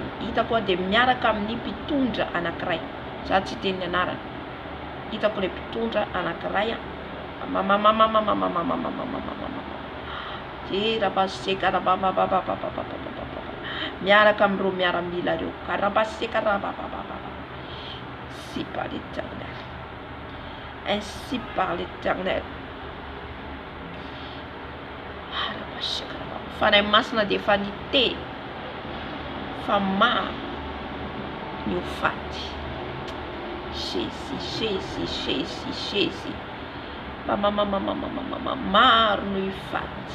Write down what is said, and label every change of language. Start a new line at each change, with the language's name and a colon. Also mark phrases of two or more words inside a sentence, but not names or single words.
Malagasy: Hitako dia miaraka amin'ny Mpitondra Anankiray. Za tsy teny anarany. Hitako le Mpitondra Anankiray. Miaraka amin'ireo miaramila reo.
French: Ainsi par l'Éternel. Ainsi par l'Éternel.
Malagasy: Fanahy masina dia efa niteny fa maro ny ho faty. Jésus, Jésus, Jésus, Jésus. Maro no ho faty.